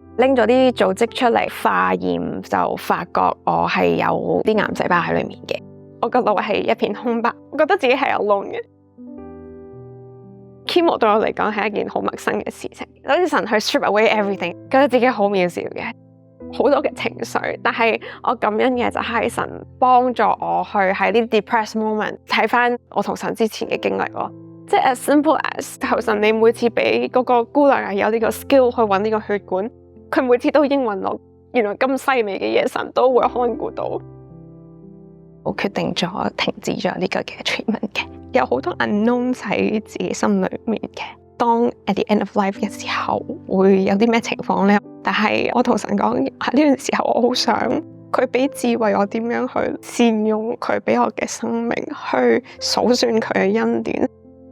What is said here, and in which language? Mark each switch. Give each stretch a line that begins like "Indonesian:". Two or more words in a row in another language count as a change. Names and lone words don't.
Cantonese: 拎咗啲組織出嚟化驗，就發覺我係有啲癌細胞喺裏面嘅。我個腦係一片空白，我覺得自己係有窿嘅。Chemo 對我嚟講係一件好陌生嘅事情，好似神去
English: strip away everything，
Cantonese: 覺得自己好渺小嘅，好多嘅情緒。但係我感恩嘅就係神幫助我去喺呢啲
English: depressed moment
Cantonese: 睇翻我同神之前嘅經歷咯。即係
English: as simple as
Cantonese: 求神，你每次俾嗰個姑娘有呢個 skill 去揾呢個血管，佢每次都應允我。原來咁細微嘅嘢，神都會看顧到。我決定咗停止咗呢個嘅 treatment 嘅。有好多 unknown 喺自己心裏面嘅。當
English: at the end of life
Cantonese: 嘅時候，會有啲咩情況呢？但係我同神講喺呢段時候，我好想佢俾智慧我點樣去善用佢俾我嘅生命，去數算佢嘅恩典。